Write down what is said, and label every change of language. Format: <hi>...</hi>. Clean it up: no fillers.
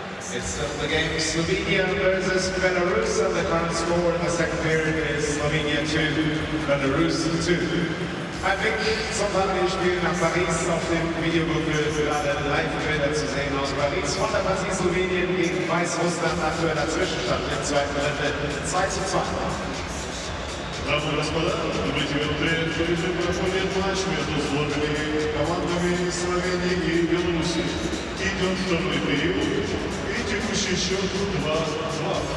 <en>It's the game Slovenia versus Belarus, and the current score in the second period is Slovenia 2, Belarus 2.</en> <de>Ein Blick zum Parallelspiel nach Paris. Auf dem Videobook ist gerade Live-Bilder zu sehen aus Paris. Von der Partie Slowenien gegen Weißrussland, aktueller Zwischenstand im zweiten Drittel 2:2.</de> <ru>Дамы и господа, добрый день. Проходит матч между сборными командами Словении и Беларуси. Идет второй период и текущий счет 2:2.</ru>